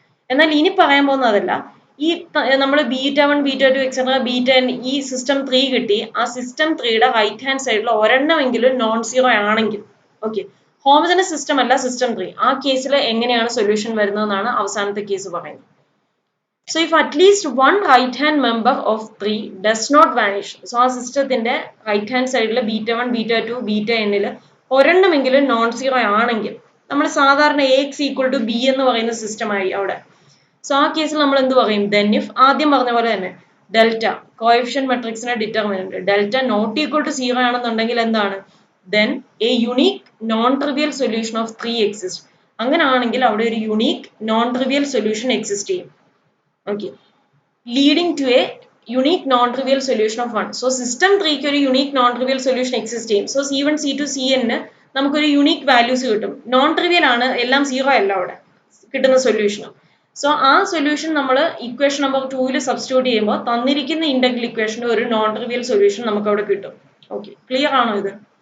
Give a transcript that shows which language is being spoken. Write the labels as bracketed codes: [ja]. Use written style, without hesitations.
[ml] എന്നാൽ ഇനി പറയാൻ പോകുന്നതല്ല, ഈ നമ്മൾ β1 β2 എക്സെട്ര βn ഈ സിസ്റ്റം 3 കിട്ടി. ആ സിസ്റ്റം 3യുടെ റൈറ്റ് ഹാൻഡ് സൈഡിൽ ഒരെണ്ണമെങ്കിലും നോൺ സീറോ ആണെങ്കിൽ, ഓക്കെ, ഹോമോജനസ് സിസ്റ്റം അല്ല സിസ്റ്റം 3, ആ കേസിൽ എങ്ങനെയാണ് സൊല്യൂഷൻ വരുന്നതെന്നാണ് അവസാനത്തെ കേസ് പറയുന്നത്. [en] So if at least one right hand member of 3 does not vanish, [ml] so ആ സിസ്റ്റത്തിന്റെ റൈറ്റ് ഹാൻഡ് സൈഡിൽ β1 β2 βn ഒരെണ്ണമെങ്കിലും നോൺ സീറോ ആണെങ്കിൽ നമ്മൾ സാധാരണ AX equal to B എന്ന് പറയുന്ന സിസ്റ്റമായി അവിടെ. സോ ആ കേസിൽ നമ്മൾ എന്ത് പറയും? ദെൻ ഇഫ് ആദ്യം പറഞ്ഞ പോലെ തന്നെ delta coefficient മെട്രിക്സിനെ determinant delta not equal to zero ആണെന്നുണ്ടെങ്കിൽ എന്താണ്? Then A unique non trivial solution of 3 exist. അങ്ങനെ ആണെങ്കിൽ അവിടെ ഒരു unique non trivial solution exist ചെയ്യും. [en] Okay, leading to a unique non-trivial solution of 1. So system 3 [ml] ക്ക് ഒരു [en] unique non-trivial solution exist [ml] ചെയ്യും. [en] So C1 C2 Cn [ml] നമുക്കൊരു [en] unique values [ml] കിട്ടും. നോൺ ട്രിവിയൽ ആണ്, എല്ലാം സീറോ അല്ല അവിടെ കിട്ടുന്ന സൊല്യൂഷൻ. സോ ആ സൊല്യൂഷൻ നമ്മൾ ഇക്വേഷൻ നമ്പർ 2 സബ്സ്റ്റിറ്റ്യൂട്ട് ചെയ്യുമ്പോൾ തന്നിരിക്കുന്ന ഇന്റഗ്രൽ ഇക്വേഷന്റെ ഒരു നോൺ ട്രിവിയൽ സൊല്യൂഷൻ നമുക്ക് അവിടെ കിട്ടും. ഓക്കെ, ക്ലിയർ ആണോ ഇത്?